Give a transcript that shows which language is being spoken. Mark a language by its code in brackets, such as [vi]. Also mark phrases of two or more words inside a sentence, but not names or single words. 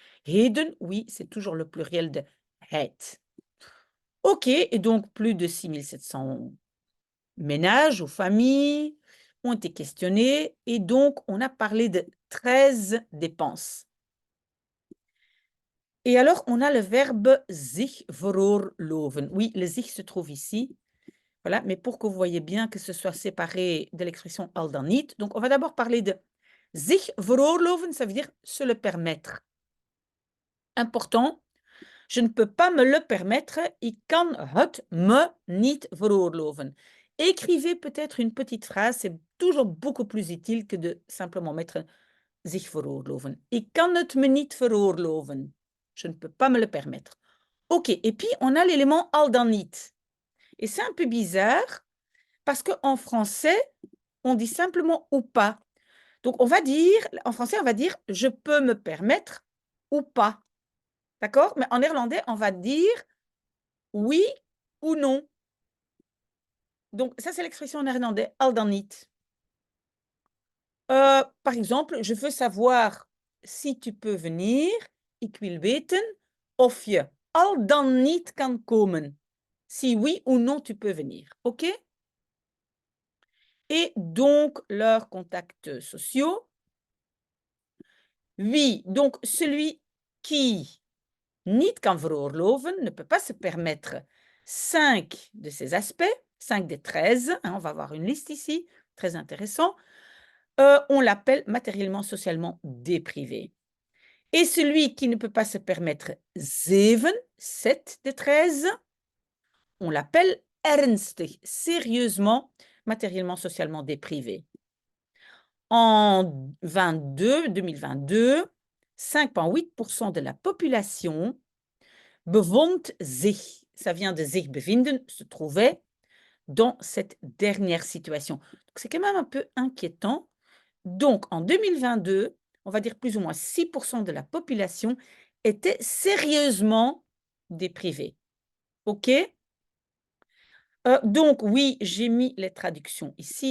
[fr] Heden, oui, c'est toujours le pluriel de het. OK, et donc plus de 6700 ménages ou familles ont été questionnés et donc on a parlé de 13 dépenses. Et alors, on a le verbe [nl] zich veroorloven. [fr] Oui, le zich se trouve ici. Voilà, mais pour que vous voyez bien que ce soit séparé de l'expression [nl] al dan niet. [fr] Donc, on va d'abord parler de [nl] zich veroorloven, [fr] ça veut dire se le permettre. Important, je ne peux pas me le permettre. [nl] Ik kan het me niet veroorloven. [fr] Écrivez peut-être une petite phrase, c'est toujours beaucoup plus utile que de simplement mettre [nl] zich veroorloven. Ik kan het me niet veroorloven. [fr] Je ne peux pas me le permettre. OK, et puis on a l'élément [nl] al dan niet. [fr] Et c'est un peu bizarre parce qu'en français, on dit simplement ou pas. Donc on va dire, en français, on va dire je peux me permettre ou pas. D'accord? Mais en néerlandais, on va dire oui ou non. Donc ça, c'est l'expression en néerlandais, [nl] al dan niet. [fr] Par exemple, je veux savoir si tu peux venir. [nl] Ik wil weten of je al dan niet kan komen. [fr] Si oui ou non tu peux venir. OK? Et donc, leurs contacts sociaux. Oui, donc celui qui [nl] niet kan veroorloven [fr] ne peut pas se permettre 5 de ces aspects, 5 des 13. Hein, on va avoir une liste ici, très intéressant. On l'appelle matériellement, socialement déprivé. Et celui qui ne peut pas se permettre 7 des 13, on l'appelle ernstig, sérieusement, matériellement, socialement déprivé. En 2022, 5,8% de la population [nl] bevond zich, [fr] ça vient de [nl] zich bevinden, [fr] se trouvait dans cette dernière situation. C'est quand même un peu inquiétant. Donc, en 2022, on va dire plus ou moins 6% de la population était sérieusement déprivée. OK? Donc, oui, j'ai mis les traductions ici.